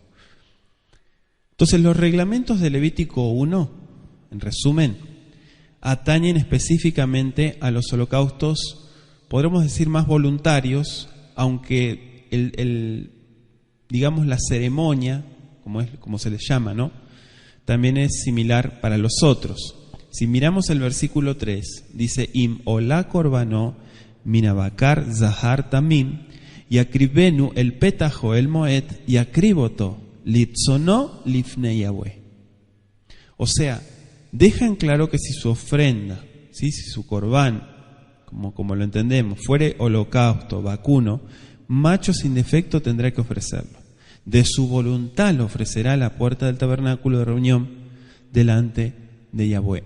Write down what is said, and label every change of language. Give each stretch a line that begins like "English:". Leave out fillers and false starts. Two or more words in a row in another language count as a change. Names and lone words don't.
Spanish: Entonces los reglamentos de Levítico 1, en resumen, atañen específicamente a los holocaustos, podremos decir más voluntarios, aunque digamos la ceremonia, como se les llama, ¿no?, también es similar para los otros. Si miramos el versículo 3, dice
Hebrew: אם עלה קרבנו מן הבקר זכר תמים יקריבנו אל פתח אהל מועד יקריב אתו לרצנו לפני יהוה.
Spanish: O sea, dejan claro que si su ofrenda, ¿sí?, si su corbán, como lo entendemos, fuere holocausto, vacuno, macho sin defecto tendrá que ofrecerlo. De su voluntad lo ofrecerá a la puerta del tabernáculo de reunión delante de Yahweh.